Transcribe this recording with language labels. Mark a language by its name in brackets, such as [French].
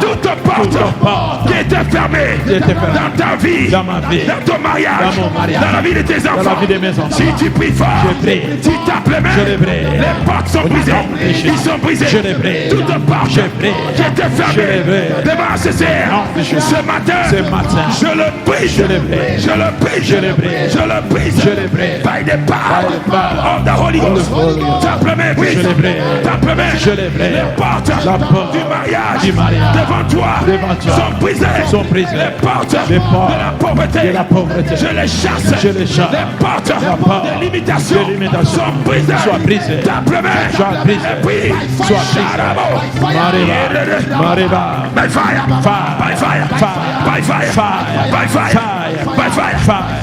[French] Toute porte qui était fermée dans ta vie, dans ton mariage, dans la vie de tes enfants. Si tu pries fort, tu tapes les mains, les portes sont brisées. Ils sont brisés. Toute porte qui était fermée devant CCR, ce matin, je le brise. [English] By the power of the Holy Ghost. [French] Tape les mains, brise. Tape les mains. Les portes du mariage devant toi sont brisées. Les portes de la pauvreté, je les chasse. Les portes de limitation sont brisées. Tape les mains et puis [English] by fire.